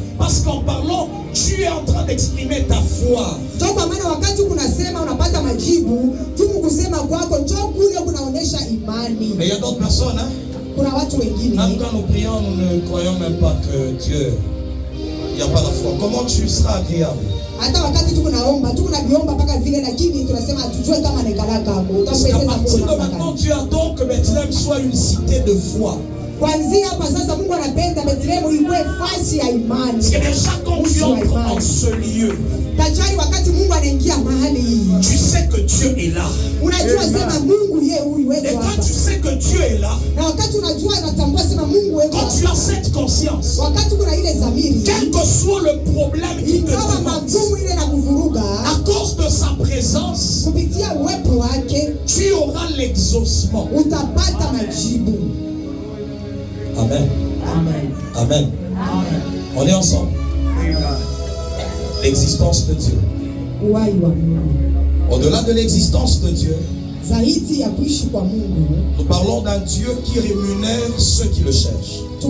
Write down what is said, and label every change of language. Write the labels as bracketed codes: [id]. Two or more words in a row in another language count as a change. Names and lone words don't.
[fr] Parce qu'en parlant, tu es en train d'exprimer ta foi. Mais il y a d'autres personnes, hein? Même quand nous prions, nous ne croyons même pas que Dieu, il n'y a pas la foi. Comment tu seras agréable? [sw] Hata wakati tuko naomba, tuko nabiomba mpaka vile lakini tunasema hatujue kama nekalaka hapo. Utampendeza Mungu. [fr] À partir de maintenant, Dieu attend que Bethléem soit une cité de foi. [sw] Kuanzia hapa sasa Mungu anapenda Bethlehem iwe fasi ya imani. [fr] Parce que déjà quand tu entres en ce lieu, [sw] tajari wakati Mungu anaingia mahali hii, [fr] tu sais que Dieu est là. [sw] Unajua sema Mungu yeye huyu wewe hapa. [fr] Et quand tu sais que Dieu est là, [sw] na wakati unajua unatambua sema Mungu wewe hapa. [fr] Quand tu as cette conscience, [sw] wakati kuna ile dhamiri, [fr] quel que soit le problème qui te tourmente, [sw] ile na kuvuruga, [fr] à cause de sa présence, [sw] kupitia uwepo wake, [fr] tu auras l'exaucement. [sw] Utapata majibu. [fr] Amen. Amen. Amen. Amen. On est ensemble. L'existence de Dieu. Au-delà de l'existence de Dieu, nous parlons d'un Dieu qui rémunère ceux qui le cherchent.